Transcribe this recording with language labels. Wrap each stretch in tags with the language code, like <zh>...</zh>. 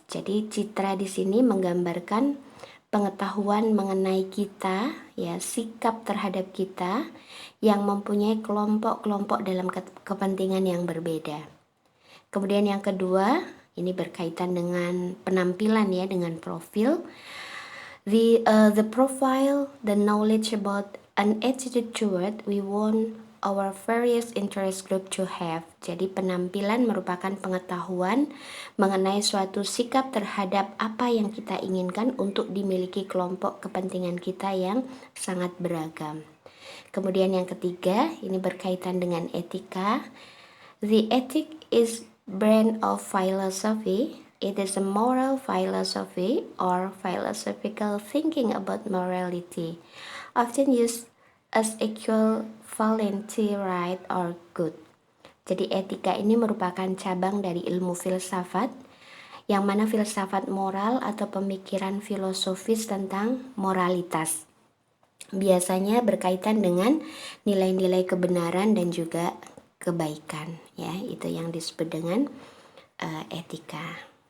<id>Jadi citra di sini menggambarkan pengetahuan mengenai kita, ya sikap terhadap kita yang mempunyai kelompok-kelompok dalam kepentingan yang berbeda. Kemudian yang kedua, ini berkaitan dengan penampilan ya, dengan profil.</id> <en>The profile, the knowledge about an attitude toward we want our various interest group to have.</en> <id>Jadi penampilan merupakan pengetahuan mengenai suatu sikap terhadap apa yang kita inginkan untuk dimiliki kelompok kepentingan kita yang sangat beragam. Kemudian yang ketiga, ini berkaitan dengan etika.</id> <en>The ethic is brand of philosophy. It is a moral philosophy or philosophical thinking about morality, often used as equivalency right or good.</en> <id>Jadi etika ini merupakan cabang dari ilmu filsafat, yang mana filsafat moral atau pemikiran filosofis tentang moralitas. Biasanya berkaitan dengan nilai-nilai kebenaran dan juga kebaikan, ya itu yang disebut dengan etika.</id>